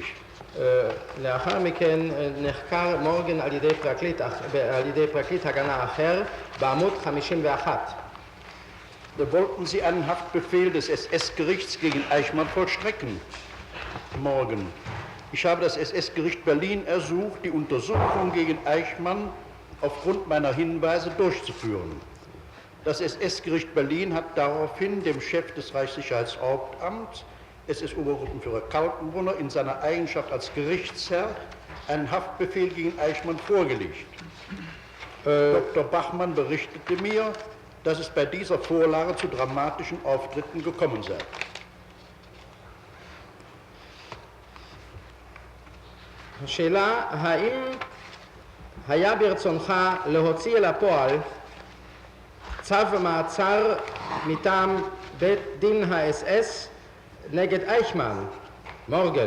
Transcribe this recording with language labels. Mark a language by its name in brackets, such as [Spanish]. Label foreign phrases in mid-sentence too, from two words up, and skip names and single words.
[Hebrew] לאחר מכן נחקר מורגן על ידי פרקליט הגנה אחר בעמוד 51. [German] Wollten Sie einen Haftbefehl des SS-Gerichts gegen Eichmann vollstrecken? Morgen. Ich habe das SS-Gericht Berlin ersucht, die Untersuchung gegen Eichmann aufgrund meiner Hinweise durchzuführen. Das SS-Gericht Berlin hat daraufhin dem Chef des Reichssicherheitshauptamts, SS-Obergruppenführer Kaltenbrunner, in seiner Eigenschaft als Gerichtsherr einen Haftbefehl gegen Eichmann vorgelegt. Dr. Bachmann berichtete mir, dass es bei dieser Vorlage zu dramatischen Auftritten gekommen sei. [Hebrew] השאלה, האם היה ברצונך להוציא אל הפועל צו מעצר מטעם בית דין האס-אס נגד אייכמן, מורגן?